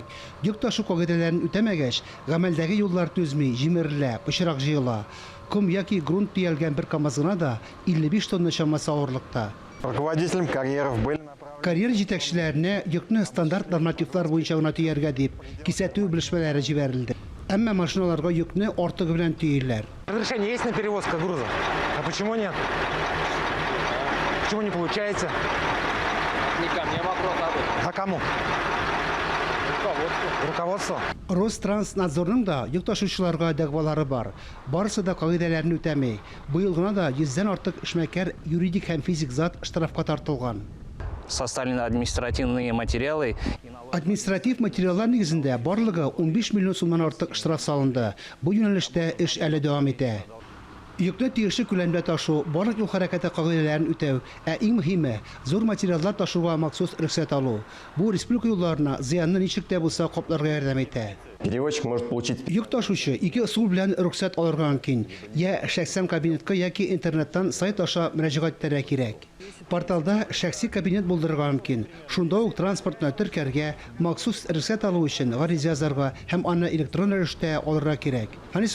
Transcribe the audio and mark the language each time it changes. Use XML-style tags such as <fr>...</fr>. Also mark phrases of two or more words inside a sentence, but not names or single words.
<tt>Йөк ташу кагыйдәләрен үтәмәгәч, гамәлдәге юллар түзми, җимерелә, пычрак җыела. Ком яки грунт төялгән бер КАМАЗына да 55 тонна чамасы авырлыкта.</tt> <ru>Руководителям карьеров были</ru> <tt>Карьер җитәкчеләренә йөкне стандарт нормативлар буенча гына төяргә дип кисәтү белешмәләре җибәрелде. Әмма машиналарга йөкне артыгы белән төялар.</tt> <ru>Разрешение есть на перевозку груза? А почему нет? Почему не получается? Не ко мне вопрос, А кому? Руководство.</ru> <tt>Ространснадзорның да йөк ташучыларга дәгъвалары бар. Барысы да кагыйдәләрне үтәми. Быел гына да 100-дән артык эшмәкәр юридик һәм физик зат штрафка тартылган.</tt> <ru>Составлены административные материалы.</ru> <tt>Административ материаллар нигезендә барлыгы 15 миллион сумнан артык штраф салынды. Бу юнәлештә эш әле дәвам итә. Йөкне тиешле күләмдә ташу, барлык юл хәрәкәте кагыйдәләрен үтәү, ә иң мөһиме зур материаллар ташуга махсус рөхсәт алу. Бу республика юлларына зыянны ничек тә булса капларга ярдәм итә.</tt> <ru>Перевозчик может получить</ru> <tt>Йөк ташучы ике ысул белән рөхсәт алырга мөмкин. Я шәхсән кабинетка яки интернеттан сайт аша мөрәҗәгать итәргә кирәк. Порталда шәхси кабинет булдырырга мөмкин. Шунда ук транспортны теркәргә, махсус рөхсәт алу өчен гариза язарга һәм аны электрон рәвештә алырга кирәк.</tt>